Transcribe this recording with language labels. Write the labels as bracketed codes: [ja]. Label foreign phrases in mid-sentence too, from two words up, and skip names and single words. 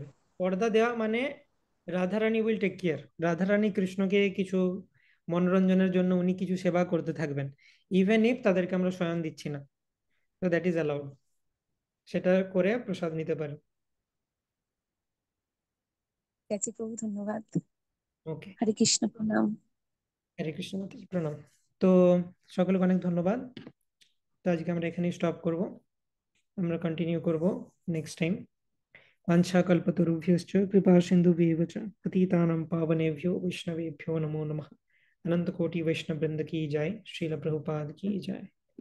[bn] পর্দা দেওয়া মানে রাধারানী [en] will take care, [bn] রাধারানী কৃষ্ণকে কিছু মনোরঞ্জনের জন্য উনি কিছু সেবা করতে থাকবেন, [en] even if [bn] তাদেরকে আমরা শয়ন দিচ্ছি না, তো [en] that is allowed, [bn] সেটা করে প্রসাদ নিতে পারে। ঠিক আছে প্রভু, ধন্যবাদ। ওকে, হরে কৃষ্ণ, প্রণাম। হরে কৃষ্ণ মাতাজি, প্রণাম। তো সকলকে অনেক ধন্যবাদ। তো আজকে আমরা এখানেই স্টপ করব, আমরা কন্টিনিউ করব [en] next time. [sa] वाञ्छाकल्पतरुभ्यश्च कृपा सिन्धुभ्येव च पतितानां पावनेभ्यो वैष्णवेभ्यो नमो नमः। [hi] अनंत कोटि वैष्णव वृंद की जय। श्रील प्रभुपाद की जय।